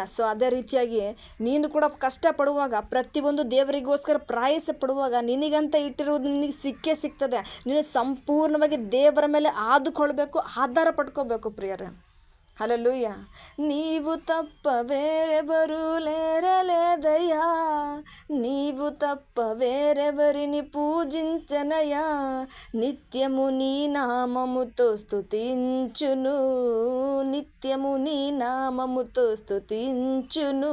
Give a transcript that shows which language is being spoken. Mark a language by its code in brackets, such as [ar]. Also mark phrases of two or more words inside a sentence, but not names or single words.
[kn] ಸೊ ಅದೇ ರೀತಿಯಾಗಿ ನೀನು ಕೂಡ ಕಷ್ಟಪಡುವಾಗ, ಪ್ರತಿಯೊಂದು ದೇವರಿಗೋಸ್ಕರ ಪ್ರಯಾಸ ಪಡುವಾಗ ನಿನಗಂತ ಇಟ್ಟಿರುವುದು ನಿನಗೆ ಸಿಗ್ತದೆ. ನೀನು ಸಂಪೂರ್ಣವಾಗಿ ದೇವರ ಮೇಲೆ ಆದುಕೊಳ್ಬೇಕು, ಆಧಾರ ಪಡ್ಕೋಬೇಕು ಪ್ರಿಯರೇ. ಹಲ್ಲೆಲೂಯಾ. [te] నీవు తప్ప వేరె బరులేరలేదయ్యా, నీవు తప్ప వేరెవరిని పూజించనయా, నిత్యము నీ నామముతో స్తుతించును, నిత్యము నీ నామముతో స్తుతించును.